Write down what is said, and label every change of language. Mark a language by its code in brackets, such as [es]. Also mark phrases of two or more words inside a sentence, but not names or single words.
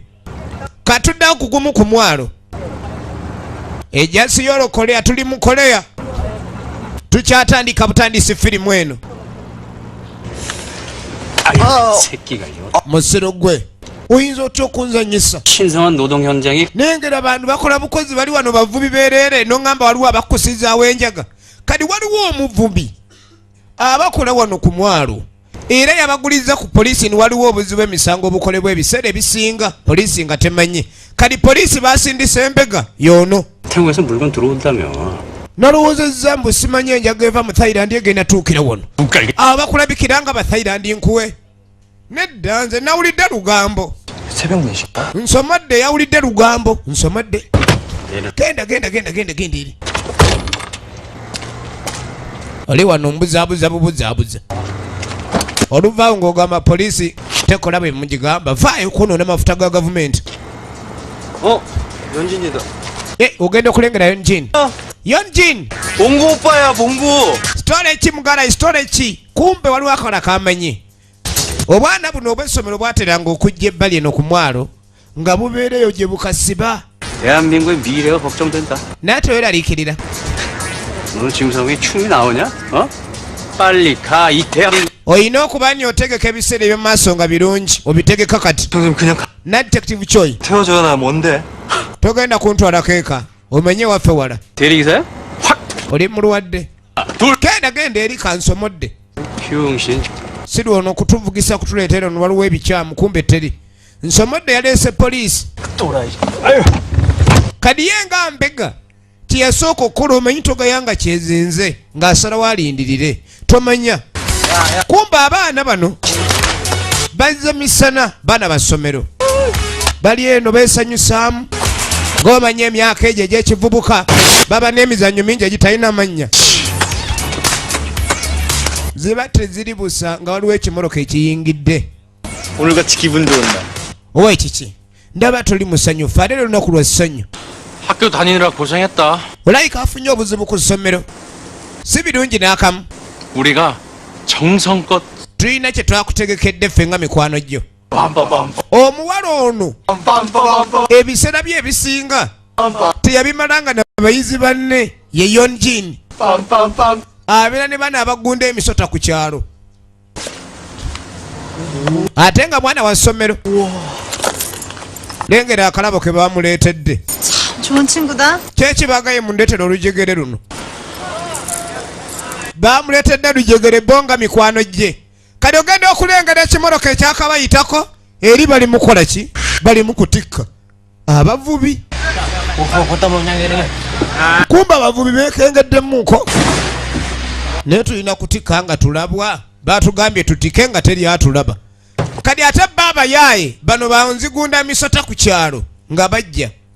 [lg] Katuddewo kugumu ku mwalo. Ejja Seoul, Korea tuli mu Korea. Tukyatandika butandisi firimu eno. [ko] 새끼가요. [lg] Musiro gwe oyinza otya okunzanyisa? [ko] 신성한 노동 현장이 [lg] Nengera abantu bakola bukozi bali wano bavubi bereere n'ongamba waliwo abakusizaawo enjaga. Kati waliwo omuvubi abakola wano ku mwalo era yabaguliza ku poliisi ni waliwo obuzibu emisango obukolebwa ebiseera ebisinga poliisi nga temanyi. Kati poliisi basindisa embega yoono. [ko] 태국에서 물건 들어온다며. [lg] Nalowoozezza mbu simanyi enjaga eva mu Thailand egenda tuukira wano. Abakulabikira nga ba Thailand nkuwe. Nedda nze nawulidde lugambo. [ko] 새벽 4시인가? [lg] Nsomadde yawulidde lugambo. Nsomadde. Genda eri. Oli wano mbuzaabuza bubuzaabuza. Oluvaawo ng'ogamba poliisi tekola bwe mugigamba. Vaayo kwonoona amafuta ga gavumenti. [ko] 연진이다. [lg] Ogenda okulengera Yonjin. [ko] 봉구 오빠야 봉구. [lg] Story ki mugala story ki? Kumbe waliwo akola kamanyi. Obwana buno obw'essomero bwateranga okujja ebbali eno ku mwalo nga bubeereyo gye bukasiba. [ko] 대한민국의 미래가 걱정된다. [lg] Naye toweraliikirira. [ko] 오늘 짐성이 춤이 나오냐? 빨리 가 이 대한민국. [lg] Oyina okuba nti otegeka ebiseera eby'omu maaso nga birungi obitegeka kati. [ko] 선생님 그냥 [lg] Na detective Choi [ko] 태워줘야 나 뭔데? [lg] togenda kuntwalako eka omenye waffe wala. [ko] 대리기사야? 확. [lg] Oli mulwadde. genda eri kansomodde [ko] 병신. [lg] siri ono kutuvugisa kutuleetera ono waliwo ebikyamu kumbe teri nsomodde yaleese poliisi kadi ye nga mbega tiyasooka okukola omanyi togayanga kyezinze ng'asalawo alindirire tomanya kumba abaana bano bazze misana baana basomero bali eno beesanyusaamu ng'omanya emyaka egyo egy'ekivubuka baba n'emizannyo mingi egitalina mannya ziba teziri busa nga waliwo ekimoloka ekiyingidde [ko] 오늘같이 기분 좋은 날 [lg] owa ekiki ndaba toli musanyufu ate lunaku lwa ssanyu [ko] 학교 다니느라 고생했다 [lg] olayika afunye obuzibu ku ssomero si birungi n'akamu [ko] 우리가 정성껏 [lg] tulina kye twakutegekedde ffe nga mikwano gyo 빰빰빰 omuwala ono 빰빰빰빰 ebiseera bye ebisinga teyabimalanga nabayizi banne ye yonjin 빰빰빰 abeera ne bana abagunda emisota ku kyalo ate nga mwana wa ssomero lengera akalabo ke bamuleetedde [ko] 좋은 친구다. [lg] kyekibagaye mundeetera olujegere luno bamuleetedde lujegere bonga mikwano gye kati ogenda okulengera ekimoloka ekyakabayitako eri bali mukola ki bali mukutikka abavubi kumba abavubi bekengeddemmuko naye tulina kutikka nga tulabwa batugambye tutike nga teri atulaba kadi ate baba yaye bano banzigunda misota ku kyalo nga bajja